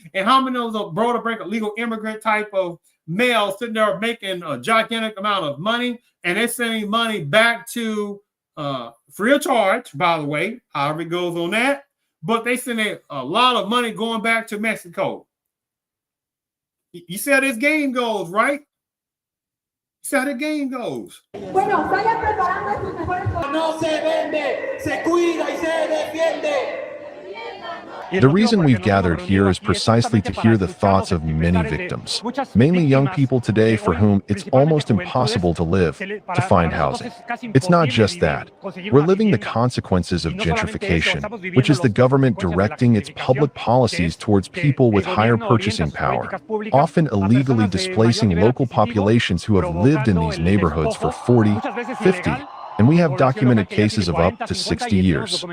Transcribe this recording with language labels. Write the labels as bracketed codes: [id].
[en] And how many of those are border break illegal immigrant type of males sitting there making a gigantic amount of money, and they're sending money back to free of charge, by the way, however it goes on that, but they send a lot of money going back to Mexico. You see how this game goes, right? You see how the game goes. [es] Bueno, vayan preparando sus mejores cosas. No se vende, se cuida y se defiende. [en] The reason we've gathered here is precisely to hear the thoughts of many victims, mainly young people today for whom it's almost impossible to live, to find housing. It's not just that. We're living the consequences of gentrification, which is the government directing its public policies towards people with higher purchasing power, often illegally displacing local populations who have lived in these neighborhoods for 40, 50, and we have documented cases of up to 60 years.